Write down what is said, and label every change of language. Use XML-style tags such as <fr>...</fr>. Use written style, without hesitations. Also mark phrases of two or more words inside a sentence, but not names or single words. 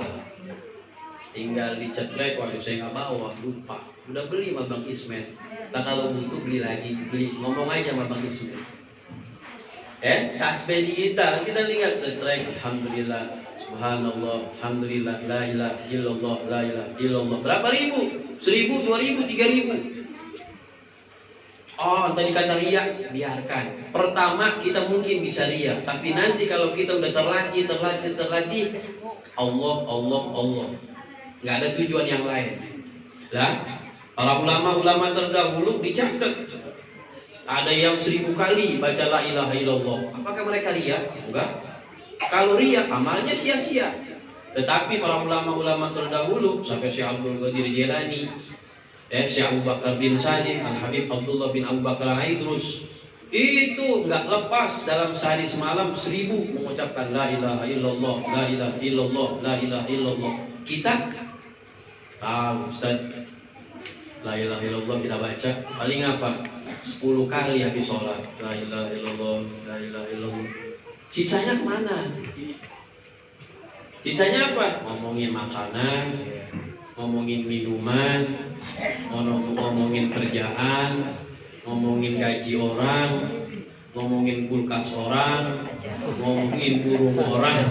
<id>Tinggal dicetrek, waduh saya nggak bawa, lupa. Udah beli sama Bang Ismet. Nah kalau butuh beli lagi, ngomong aja sama Bang Ismet. Tasbih digital, kita lihat cetrek,</id> <ar>الحمد لله، سبحان الله، الحمد لله, لا إله إلا الله، لا إله إلا الله.</ar> <id>Berapa ribu? 1000, 2000, 3000. Oh, tadi kata riya, biarkan. Pertama kita mungkin bisa riya, tapi nanti kalau kita udah terlatih, Allah, nggak ada tujuan yang lain. Lah, para ulama terdahulu dicatat. Ada yang 1000 kali baca</id> <ar>لا إله إلا الله.</ar> <id>Apakah mereka riya? Enggak. Kalau riya, amalnya sia-sia. Tetapi para ulama terdahulu sampai Syekh Abdul Qadir Jilani, Syekh Abu Bakar bin Salim, Al-Habib Abdullah bin Abu Bakar Al-Aidrus, itu nggak lepas dalam sehari semalam 1000 mengucapkan</id> <ar>لا إله إلا الله، لا إله إلا الله، لا إله إلا الله.</ar> <id>Kita tahu Ustaz,</id> <ar>لا إله إلا الله</ar> <id>kita baca paling apa? 10 kali habis sholat,</id> <ar>لا إله إلا الله، لا إله إلا الله.</ar> <id>Sisanya kemana? Sisanya apa? Ngomongin makanan, ngomongin minuman, ngomongin kerjaan, ngomongin gaji orang, ngomongin kulkas orang, ngomongin burung orang.</id>